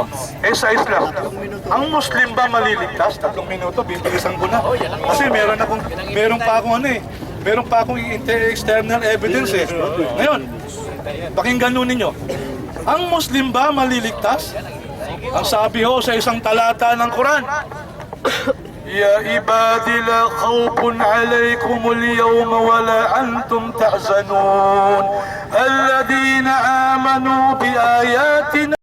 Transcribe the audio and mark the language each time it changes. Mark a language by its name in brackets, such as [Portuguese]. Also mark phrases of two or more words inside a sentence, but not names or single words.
[Filipino] Sa Islam, ang Muslim ba maliligtas? 3 minuto, bibilisan ko na. Kasi meron pa akong [English] external evidence [Filipino] eh. Ngayon, pakinggan nun ninyo. Ang Muslim ba maliligtas? Ang sabi ho sa isang talata ng Quran, [Arabic] يا عبادي لا خوف عليكم اليوم ولا أنتم تحزنون الذين آمنوا بآياتنا